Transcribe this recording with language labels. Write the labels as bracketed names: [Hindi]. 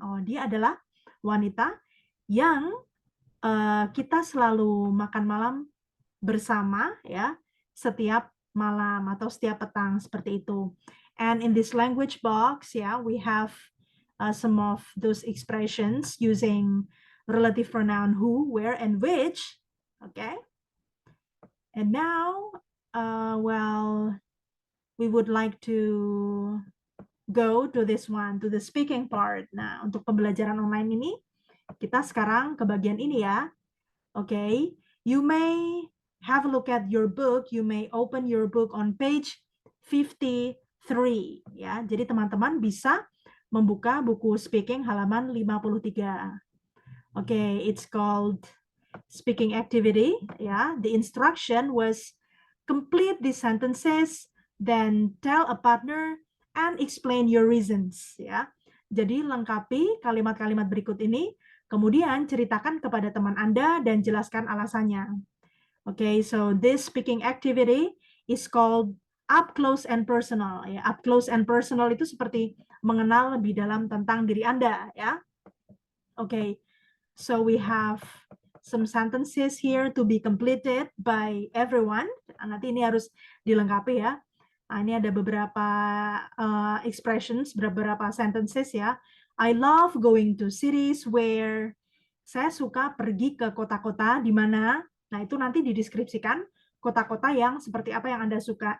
[Indonesian] Oh, dia adalah wanita yang kita selalu makan malam bersama ya, setiap malam atau setiap petang seperti itu. [English] And in this language box, yeah, we have some of those expressions using relative pronoun who, where, and which. Okay. And now, well, we would like to go to this one, to the speaking part. [Indonesian] Nah, untuk pembelajaran online ini, kita sekarang ke bagian ini ya. [English] Okay. You may have a look at your book. You may open your book on page 53. [Indonesian] Ya, jadi teman-teman bisa membuka buku speaking halaman 53. [English] Okay, it's called speaking activity. Ya, the instruction was complete these sentences, then tell a partner and explain your reasons. [Indonesian] Ya, jadi lengkapi kalimat-kalimat berikut ini. Kemudian ceritakan kepada teman Anda dan jelaskan alasannya. [English] Okay, so this speaking activity is called up close and personal. [Indonesian] Ya, up close and personal itu seperti mengenal lebih dalam tentang diri Anda, ya. [English] Okay, so we have some sentences here to be completed by everyone. [Indonesian] Nanti ini harus dilengkapi ya. Nah, ini ada beberapa expressions, beberapa sentences ya. [English] I love going to cities where. [Indonesian] Saya suka pergi ke kota-kota di mana. Nah, itu nanti dideskripsikan kota-kota yang seperti apa yang Anda suka.